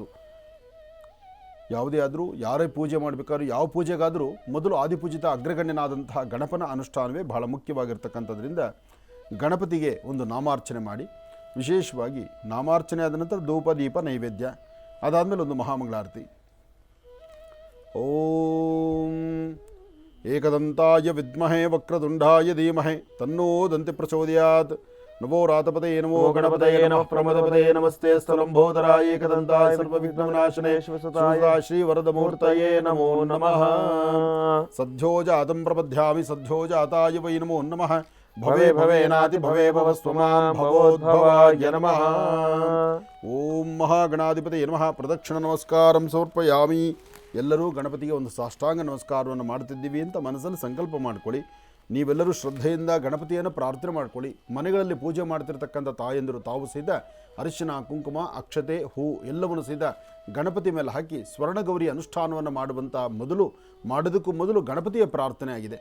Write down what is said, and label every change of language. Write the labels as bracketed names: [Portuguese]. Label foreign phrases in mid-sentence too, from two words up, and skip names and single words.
[Kannada] ಯಾವುದೇ ಆದರೂ ಯಾರೇ ಪೂಜೆ ಮಾಡಬೇಕಾದ್ರೂ, ಯಾವ ಪೂಜೆಗಾದರೂ ಮೊದಲು ಆದಿಪೂಜಿತ ಅಗ್ರಗಣ್ಯನಾದಂತಹ ಗಣಪನ ಅನುಷ್ಠಾನವೇ ಬಹಳ ಮುಖ್ಯವಾಗಿರ್ತಕ್ಕಂಥದ್ರಿಂದ ಗಣಪತಿಗೆ ಒಂದು ನಾಮಾರ್ಚನೆ ಮಾಡಿ, ವಿಶೇಷವಾಗಿ ನಾಮಾರ್ಚನೆ ಆದ ನಂತರ ಧೂಪ ದೀಪ ನೈವೇದ್ಯ, ಅದಾದಮೇಲೆ ಒಂದು ಮಹಾಮಂಗಳಾರತಿ. [Sanskrit] ಓಂ ಏಕದಂತಾಯ ವಿದ್ಮಹೇ ವಕ್ರತುಂಡಾಯ ಧೀಮಹಿ ತನ್ನೋ ದಂತಿ ಪ್ರಚೋದಯಾತ್. ನಮೋ ರಾತಪತಯೇ ನಮೋ ಗಣಪತಯೇ ನಮಃ ಪ್ರಮದಪತಯೇ ನಮಸ್ತೆ ಸ್ಥಲಂಬೋದರಾಯ ಏಕದಂತಾಯ ಸರ್ವವಿಘ್ನನಾಶನೇ ಶಿವಸದಾ ಶ್ರೀವರದಮೂರ್ತಯೇ ನಮೋ ನಮಃ. ಸದ್ಯೋ ಜಾತಂ ಪ್ರಪದ್ಯಾಮಿ ಸದ್ಯೋ ಜಾತಾಯ ವೈ ನಮೋ ನಮಃ. ಭವೇ ಭವೇನಾತಿ ಭವೇ ಭವಸ್ವಮಾಂ ಭವೋದ್ಭವಾಯ ನಮಃ. ಓಂ ಮಹಾಗಣಾಧಿಪತಿಯೇ ನಮಃ. ಪ್ರದಕ್ಷಿಣ ನಮಸ್ಕಾರಂ ಸಮರ್ಪಯಾಮಿ. [Kannada] ಎಲ್ಲರೂ ಗಣಪತಿಗೆ ಒಂದು ಸಾಷ್ಟಾಂಗ ನಮಸ್ಕಾರವನ್ನು ಮಾಡ್ತಿದ್ದೀವಿ ಅಂತ ಮನಸ್ಸಲ್ಲಿ ಸಂಕಲ್ಪ ಮಾಡ್ಕೊಳ್ಳಿ. ನೀವೆಲ್ಲರೂ ಶ್ರದ್ಧೆಯಿಂದ ಗಣಪತಿಯನ್ನು ಪ್ರಾರ್ಥನೆ ಮಾಡ್ಕೊಳ್ಳಿ. ಮನೆಗಳಲ್ಲಿ ಪೂಜೆ ಮಾಡ್ತಿರ್ತಕ್ಕಂಥ ತಾಯಂದಿರು ತಾವು ಸಹಿತ ಅರಿಶಿನ ಕುಂಕುಮ ಅಕ್ಷತೆ ಹೂ ಎಲ್ಲವನ್ನು ಸಹಿತ ಗಣಪತಿ ಮೇಲೆ ಹಾಕಿ ಸ್ವರ್ಣಗೌರಿ ಅನುಷ್ಠಾನವನ್ನು ಮಾಡೋದಕ್ಕೂ ಮೊದಲು ಗಣಪತಿಯ ಪ್ರಾರ್ಥನೆ ಆಗಿದೆ.